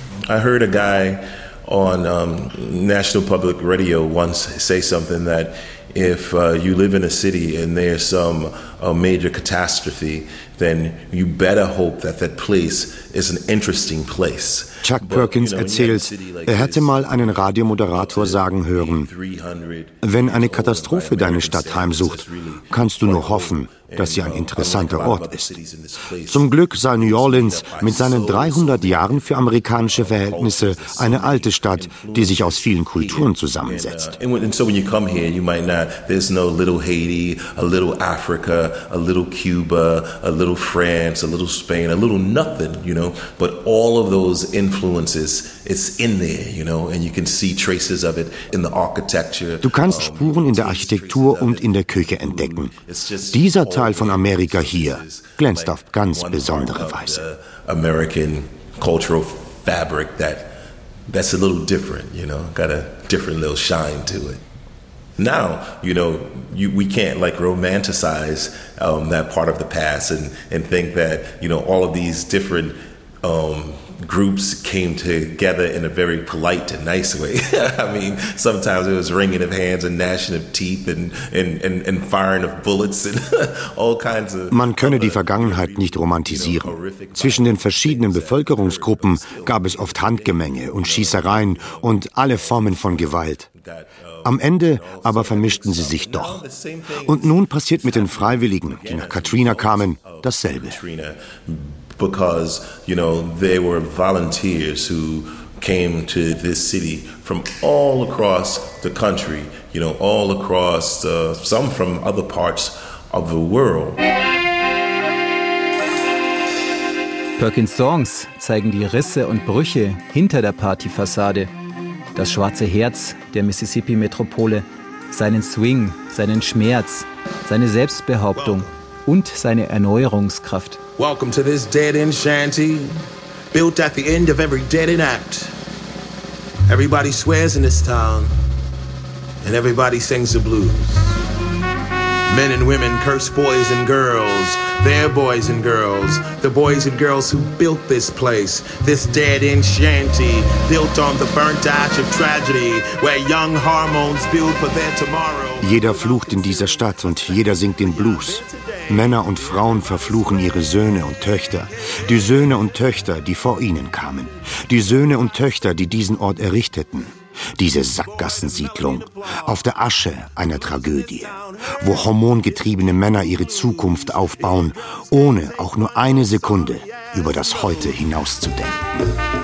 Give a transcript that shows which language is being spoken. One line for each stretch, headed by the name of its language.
English: I heard a guy on National Public Radio once say something that if you live in a city and there's some major catastrophe, then you better hope that that place is an interesting place.
German: Chuck Perkins erzählt, er hätte mal einen Radiomoderator sagen hören: Wenn eine Katastrophe deine Stadt heimsucht, kannst du nur hoffen, dass sie ein interessanter Ort ist. Zum Glück sei New Orleans mit seinen 300 Jahren für amerikanische Verhältnisse eine alte Stadt, die sich aus vielen Kulturen zusammensetzt.
English: And so when you come here, you might not, there's no little Haiti, a little Africa, a little Cuba, a little France, a little Spain, a little nothing, you know, but all of those influences, it's in there, you know, and you can see traces of it in the architecture.
German: Du kannst Spuren in der Architektur und in der Küche entdecken. Dieser Teil von Amerika hier glänzt auf ganz besondere Weise.
English: American cultural fabric that's a little different, you know, got a different little shine to it. Now, you know, we can't like romanticize that part of the past and think that, you know, all of these different groups came together in a very polite and nice way. I mean, sometimes it was wringing of hands and gnashing of teeth and firing of bullets and all kinds of.
German: Man könne die Vergangenheit nicht romantisieren. Zwischen den verschiedenen Bevölkerungsgruppen gab es oft Handgemenge und Schießereien und alle Formen von Gewalt. Am Ende aber vermischten sie sich doch. Und nun passiert mit den Freiwilligen, die nach Katrina kamen, dasselbe.
English: Because, you know, they were volunteers who came to this city from all across the country, you know, all across, some from other parts of the world.
German: Perkins Songs zeigen die Risse und Brüche hinter der Partyfassade. Das schwarze Herz der Mississippi-Metropole, seinen Swing, seinen Schmerz, seine Selbstbehauptung und seine Erneuerungskraft.
English: Welcome to this dead-end shanty, built at the end of every dead-end act. Everybody swears in this town, and everybody sings the blues. Men and women curse boys and girls, their boys and girls, the boys and girls who built this place, this dead-end shanty, built on the burnt ash of tragedy, where young hormones build for their tomorrow.
German: Jeder flucht in dieser Stadt und jeder singt den Blues. Männer und Frauen verfluchen ihre Söhne und Töchter, die Söhne und Töchter, die vor ihnen kamen, die Söhne und Töchter, die diesen Ort errichteten, diese Sackgassensiedlung, auf der Asche einer Tragödie, wo hormongetriebene Männer ihre Zukunft aufbauen, ohne auch nur eine Sekunde über das Heute hinauszudenken.